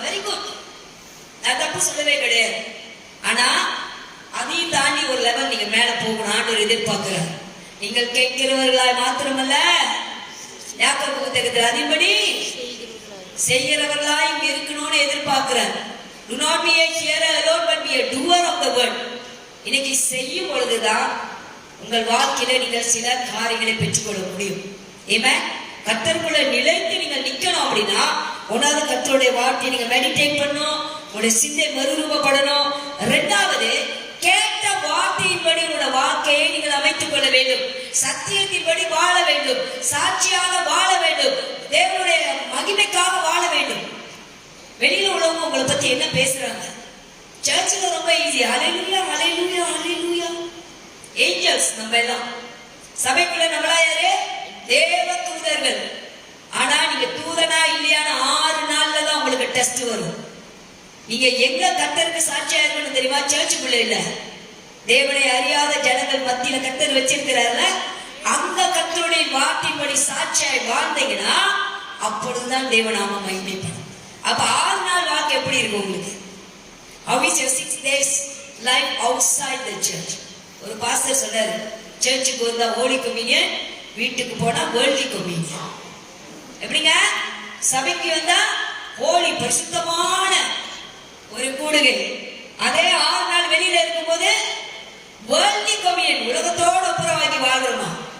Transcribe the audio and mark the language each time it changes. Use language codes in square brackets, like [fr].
[ta] Very good, நான் தப்பு சொல்லவே கிடையாது. ஆனா அதையும் தாண்டி ஒரு லெவல் நீங்க மேல போகணும். ஆண்டவர் எதிர்பார்க்கிறார். நீங்கள் கேட்கிறவர்களாய் மாத்திரமல்ல, யாக்கோபு புத்தகத்தில் அதன்படி செய்கிறவர்களாய் இருக்கணும்னு எதிர்பார்க்கிறார். [en] Do not be a hearer alone but be a doer of the word. [ta] இன்னைக்கு செய்யும் பொழுதுதான் உங்கள் வாழ்க்கையில நீங்கள் சில காரியங்களை பெற்றுக்கொள்ள முடியும். ஆமென். கர்த்தருக்குள்ள நிலைத்து நீங்கள் நிக்கணும் அப்படின்னா ஒன்றாவது கர்த்தருடைய வார்த்தையை நீங்க மெடிடேட் பண்ணணும், உங்களுடைய சிந்தை மறுரூபப்படணும். இரண்டாவது, கேட்ட வார்த்தையின்படி உங்களுடைய வாழ்க்கையை நீங்கள் அமைத்துக் கொள்ள வேண்டும், சத்தியத்தின்படி வாழ வேண்டும், சாட்சியாக வாழ வேண்டும், தேவனுடைய மகிமைக்காக வாழ வேண்டும். வெளியில உள்ளவங்க உங்களை பத்தி என்ன பேசுறாங்க? சர்ச்சில் ரொம்ப ஈஸி, ஹல்லேலூயா ஹல்லேலூயா ஹல்லேலூயா, ஏஞ்சல்ஸ் நம்ம எல்லாம். சபைக்குள்ள நம்மளா யாரு? தேவ தூதர்கள். ஆனா நீங்க தூதனா இல்லையான 6 நாள்ல தான் உங்களுக்கு டெஸ்ட் வரும். நீங்க எங்க கர்த்தருக்கு சாட்சியா இருக்கணும் தெரியுமா? சர்ச்சுக்குள்ள இல்ல, தேவனை அறியாத ஜனங்கள் மத்தியில கர்த்தர் வச்சிருக்கிறாருல, அந்த கர்த்தருடைய வார்த்தையின்படி சாட்சியாய் வாழ்ந்தீங்கன்னா அப்பொழுதுதான் தேவநாம மகிமைப்படும். அப்ப 6 நாள் வாழ்க்கை எப்படி இருக்கும் உங்களுக்கு? [en] How is your 6 days life outside the church? [ta] ஒரு பாஸ்டர் சொன்னாரு, சர்ச்சுக்கு வந்தா ஹோலி கம்யூனியன், வீட்டுக்கு போனா வேர்ல்ட்லி கம்யூனியன். எப்படிங்க? சபைக்கு வந்தா ஹோலி பரிசுத்தமான ஒரு கூடுகை, அதே 6 நாள் வெளியில இருக்கும் போது வேர்ல்ட்லி கம்யூனியன், உலகத்தோடு ஒப்புரவாக்கி வாழ்றோமா?